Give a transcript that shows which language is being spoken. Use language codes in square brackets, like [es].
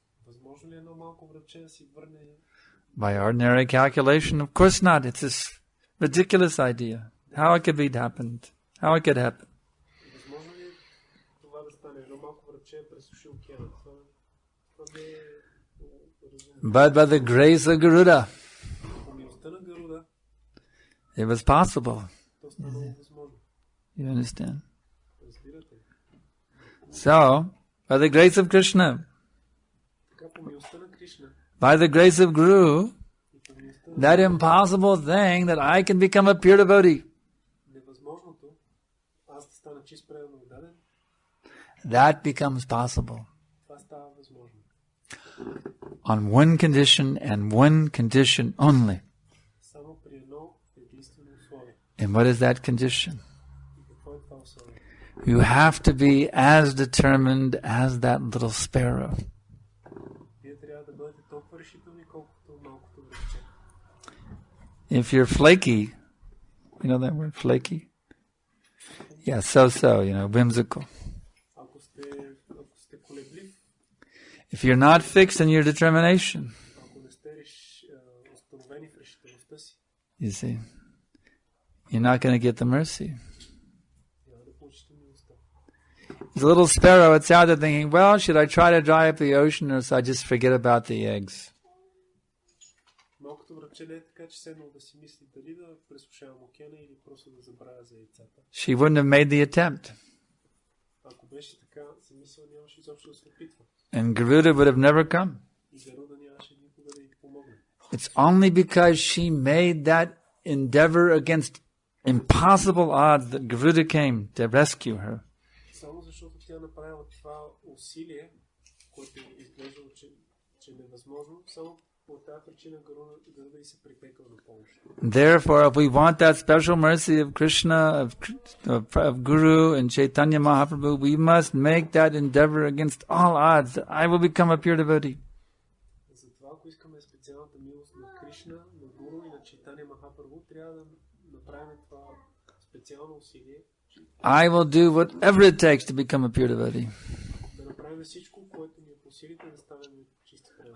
[bg] Възможно ли едно малко врабче да си върне? [en] By ordinary calculation, of course not. It's this ridiculous idea. How it could be happened. How it could happen. [bg] Възможно ли това да стане? Едно малко врабче пресуши океана. Това не е разумно. [en] But by the grace of Garuda, [bg] По милостта на Гаруда, [en] it was possible. [bg] то станало възможно. [en] You understand? [bg] Разбирате ли? [en] So, by the grace of Krishna, [bg] Така по милостта на Кришна [en] by the grace of Guru, [bg] и по милостта на [en] that impossible thing that I can become a pure devotee, [bg] невъзможното, аз да стана чист преданно отдаден, [en] that becomes possible. [bg] това става възможно. [en] On one condition and one condition only. [bg] Само при едно единствено условие. [en] And what is that condition? [bg] И какво е това условие? [en] You have to be as determined as that little sparrow. [bg] Вие трябва да бъдете толкова решителни, колкото малкото врабче. [en] If you're flaky, you know that word, flaky? Yeah, so, whimsical. [bg] Ако сте колеблив, [en] If you're not fixed in your determination, [bg] ако не сте установени в решителността си, [en] you see, you're not going to get the mercy. [bg] няма да получите милостта. [en] As a little sparrow, it's out there thinking, well, should I try to dry up the ocean or should I just forget about the eggs? [bg] Малкото врабче не е така, че седнал да си мисли дали да пресушавам океана или просто да забравя за яйцата. [en] She wouldn't have made the attempt. [bg] Ако беше така, си мисля, нямаше изобщо да се опитва. [en] And Garuda would have never come. [bg] И Гаруда нямаше никога да й помогне. [en] It's only because she made that endeavor against impossible odds that Garuda came to rescue her. [bg] Само защото тя направила това усилие, което изглеждало, че е невъзможно, само по тази причина Гаруда й се притекал на помощ. [en] Therefore, if we want that special mercy of Krishna, of Guru and Chaitanya Mahaprabhu, we must make that endeavor against all odds that I will become a pure devotee. [bg] Затова, ако искаме специалната милост на Кришна, на Гуру и на Чайтания Махапрабху, трябва да направим това специално усилие. [en] I will do whatever it takes to become a pure devotee. [bg] Да направим всичко, което ни е по силите да станем чисти преданни.